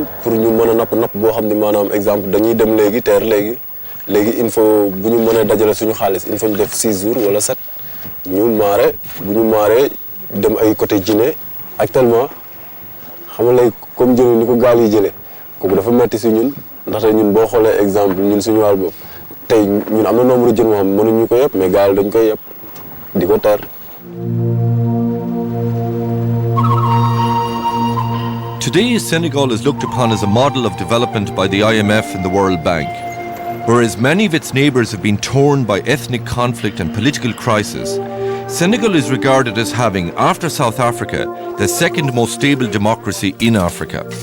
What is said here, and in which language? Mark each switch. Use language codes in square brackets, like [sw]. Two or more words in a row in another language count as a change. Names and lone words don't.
[wo] pour ñu mën a napp boo xam ne maanaam exemple dañuy dem léegi teer léegi [fr] il faut [wo] bu ñu mënee dajale suñu xaalis [fr] il faut [wo] ñu def 6 jours wala 7 ñu maare bu ñu maaree dem ay côté Guinée actuellement xam nga léegi comme jën ni ko gaal yi jëlee kooku dafa metti si ñun ndaxte ñun boo xoolee exemple ñun suñu wàll boobu tey ñun am na nombre jën moo xam mënuñu ko yëpp mais gaal dañ koy yëpp di ko teer. [en] Today, Senegal is looked upon as a model of development by the IMF and the World Bank. Whereas many of its neighbours have been torn by ethnic conflict and political crisis, Senegal is regarded as having, after South Africa, the second most stable democracy in Africa.